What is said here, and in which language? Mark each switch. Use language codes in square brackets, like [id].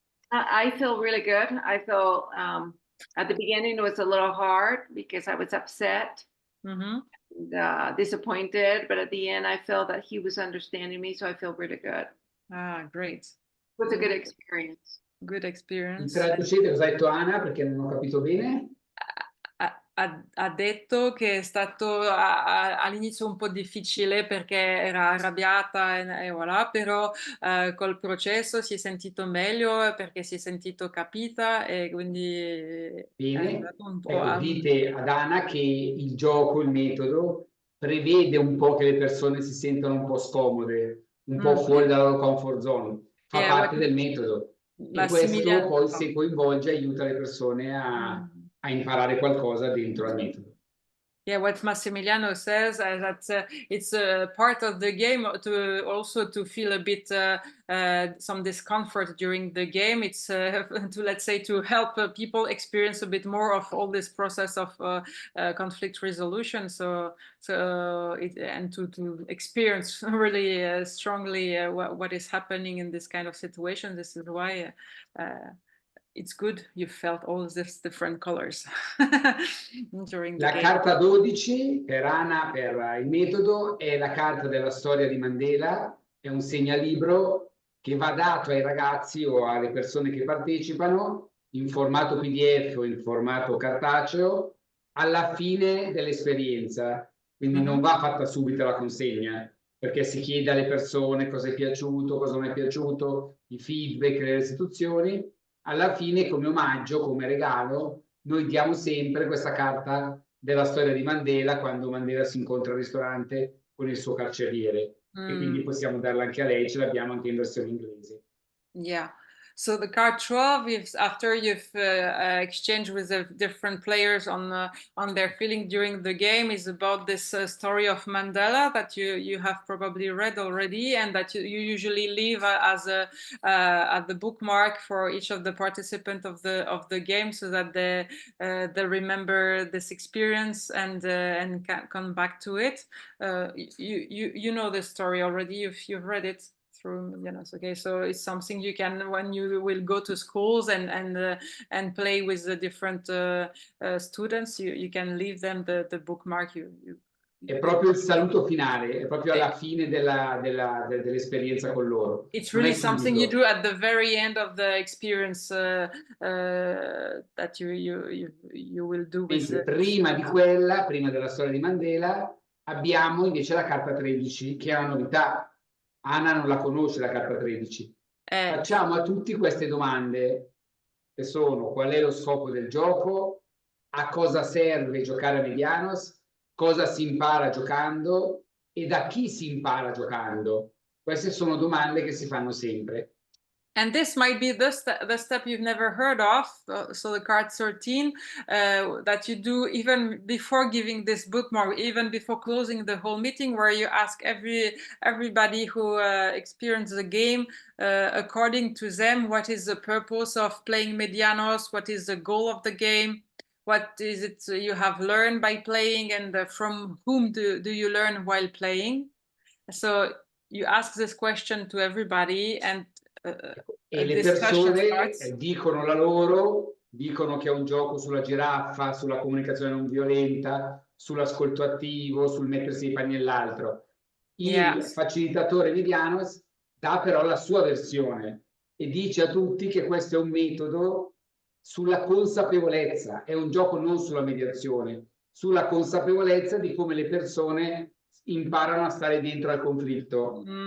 [en] I feel really good. I feel at the beginning it was a little hard because I was upset. Mm-hmm. Disappointed, but at the end I felt that he was understanding me, so I feel really good. Great. It was a good experience. Good experience. [it] Traducete cosa ha detto Anna, perché non ho capito bene. Ha detto che è stato all'inizio un po' difficile perché era arrabbiata e voilà, però col processo si è sentito meglio perché si è sentito capita e quindi Bene, un po', ecco, dite ad Anna che il gioco, il metodo, prevede un po' che le persone si sentano un po' scomode, un po' fuori dalla loro comfort zone, fa parte del metodo. E questo poi, se coinvolge, aiuta le persone a imparare qualcosa dentro al metodo. [en] Yeah, what Massimiliano says that it's a part of the game to also to feel a bit some discomfort during the game. It's to, let's say, to help people experience a bit more of all this process of conflict resolution. And to experience really strongly what is happening in this kind of situation. This is why it's good you felt all these different colors during the [it] La [en] game. [it] carta 12 per Anna, per il metodo, è la carta della storia di Mandela, è un segnalibro che va dato ai ragazzi o alle persone che partecipano in formato PDF o in formato cartaceo alla fine dell'esperienza, quindi non va fatta subito la consegna, perché si chiede alle persone cosa è piaciuto, cosa non è piaciuto, i feedback, le istituzioni. Alla fine, come omaggio, come regalo, noi diamo sempre questa carta della storia di Mandela quando Mandela si incontra al ristorante con il suo carceriere e quindi possiamo darla anche a lei, ce l'abbiamo anche in versione inglese. [en] Yeah. So the card 12 is after you've exchanged with the different players on their feeling during the game, is about this story of Mandela that you have probably read already, and that you usually leave as the bookmark for each of the participants of the game, so that they remember this experience and can come back to it. You know the story already. You've read it through Medianos. Okay, so it's something you can, when you will go to schools and play with the different students, you can leave them the bookmark. [it] È proprio il saluto finale, è proprio alla fine dell'esperienza con loro. [en] It's [it] Non è [en] really something you [it] subito. [en] do at the very end of the experience that you will do with [it] Mentre prima di quella, prima della storia di Mandela, abbiamo invece la carta 13, che è una novità. Anna non la conosce la carta 13. Facciamo a tutti queste domande, che sono: qual è lo scopo del gioco, a cosa serve giocare a Medianos, cosa si impara giocando e da chi si impara giocando. Queste sono domande che si fanno sempre. [en] And this might be the step you've never heard of, so the card 13, that you do even before giving this bookmark, even before closing the whole meeting, where you ask everybody who experienced the game, according to them, what is the purpose of playing Medianos, what is the goal of the game, what is it you have learned by playing, and from whom do you learn while playing? So you ask this question to everybody, and [it] e le persone dicono la loro, dicono che è un gioco sulla giraffa, sulla comunicazione non violenta, sull'ascolto attivo, sul mettersi i panni nell'altro. Il facilitatore Medianos dà però la sua versione e dice a tutti che questo è un metodo sulla consapevolezza, è un gioco non sulla mediazione, sulla consapevolezza di come le persone imparano a stare dentro al conflitto.